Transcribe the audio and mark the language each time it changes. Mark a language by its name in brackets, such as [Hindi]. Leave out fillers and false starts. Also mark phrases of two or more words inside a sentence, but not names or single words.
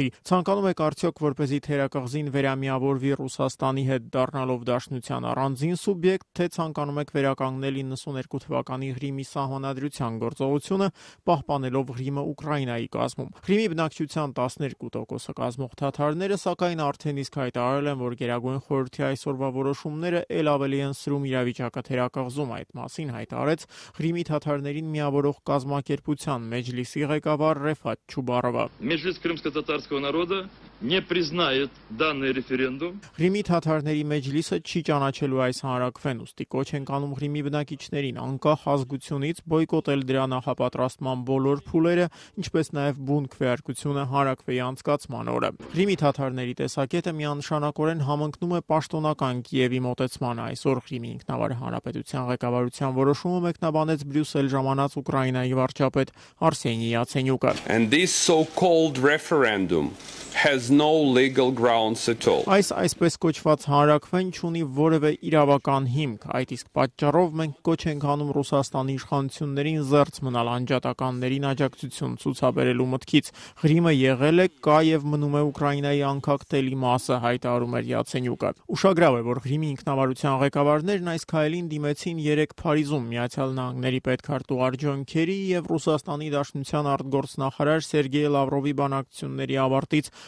[Armenian] ցանկանում եք արդյոք որպեսզի թերակղզին վերամիավորվի Ռուսաստանի հետ դառնալով Դաշնության առանձին սուբյեկտ, թե ցանկանում եք վերականգնել 92 թվականի Ղրիմի սահմանադրության գործողությունը, պահպանելով Ղրիմը Ուկրաինայի կազմում։ Ղրիմի բնակչության 12%-ը կազմող թաթարները սակայն արդեն իսկ հայտարարել են, որ Գերագույն խորհրդի այսօրվա որոշումները ել ավելի են սրում իրավիճակը թերակղզում։ Այդ մասին հայտարարեց Ղրիմի թաթարներին միավորող կազմակերպության մեջլիսի ղեկավար Ռեֆատ Չուբարովը։ [Russian] Մեջլիս Крымско-татарского народа не признает данный референдум. [Armenian] Ղրիմի թաթարների մեջլիսը չի ճանաչելու այս հանրաքվեն, ուստի կոչ են անում Ղրիմի բնակիչներին անկախ ազգությունից բոյկոտել դրա նախապատրաստման բոլոր փուլերը, ինչպես նաև բուն քվեարկությունը հանրաքվեի անցկացման օրը։ Ղրիմի թաթարների տեսակետը միանշանակորեն համընկնում է պաշտոնական Կիևի մոտեցմանը։ Այսօր Ղրիմի ինքնավար հանրապետության ղեկավարության որոշումը մեկնաբանեց Բրյուսել ժամանած Ուկրաինայի վարչապետ Արսենի Յացենյուկը։ [English] And this so-called referendum has no legal grounds at all. [Armenian] Այս այսպես կոչված հանրաքվեն չունի որևէ իրավական հիմք, այդ իսկ պատճառով մենք կոչ ենք անում Ռուսաստանի իշխանություններին զերծ մնալ անջատականներին աջակցություն ցուցաբերելու մտքից։ Ղրիմը եղել է, կա եւ մնում է Ուկրաինայի անկախտելի մասը, հայտարարում էր Յացենյուկը։ Ուշագրավ է, որ Ղրիմի ինքնավարության ղեկավարներն այս քայլին դիմեցին 3 Փարիզում Միացյալ Նահանգների պետքարտուղար Ջոն Քերիի եւ Ռուսաստանի Դաշնության արտգործնախարար Սերգեյ Լավրովի բանակցությունների ավարտից մոտ